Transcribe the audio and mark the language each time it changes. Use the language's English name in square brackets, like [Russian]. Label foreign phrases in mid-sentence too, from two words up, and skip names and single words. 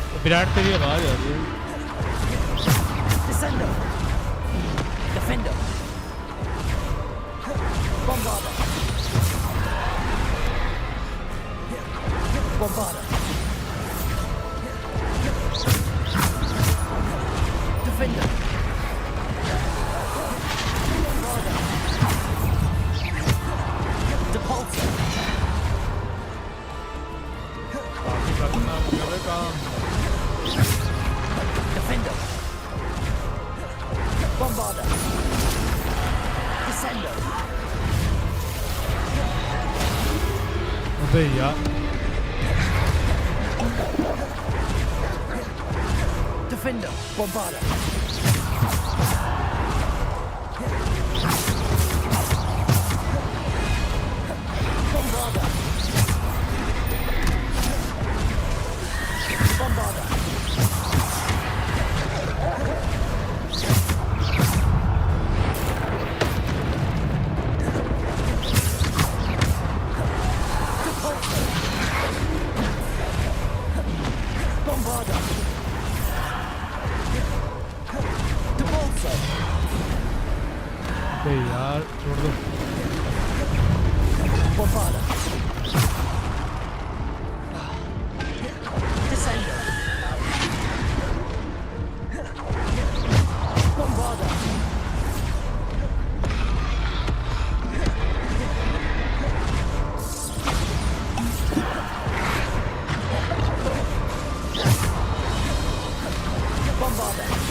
[Hindi] विराट तेरी आवाज आ रही है। [English] Descender. Defender. Bombarder. Bombarder. Defender. Bombarder. Depulsor. Defender. Bombarder. Descender. [Hindi] अबे यार [English] Defender. Bombarder. Bombarder. Bombarder. Bombarder. Depulsor. [Hindi] अबे यार छोड़ दो। [English] Bombarder. Descender. Bombarder. Bombarder.